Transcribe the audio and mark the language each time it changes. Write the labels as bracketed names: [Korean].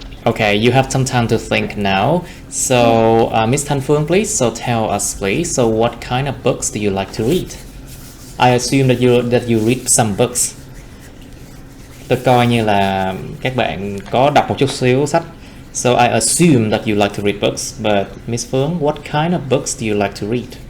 [English] Okay, you have some time to think now. So Miss Thanh Phương, please. So tell us, please. So what kind of books do you like to read? I assume that you read some books. [Vietnamese] Tôi coi như là các bạn có đọc một chút xíu sách. [English] So I assume that you like to read books. But Miss Phương, what kind of books do you like to read?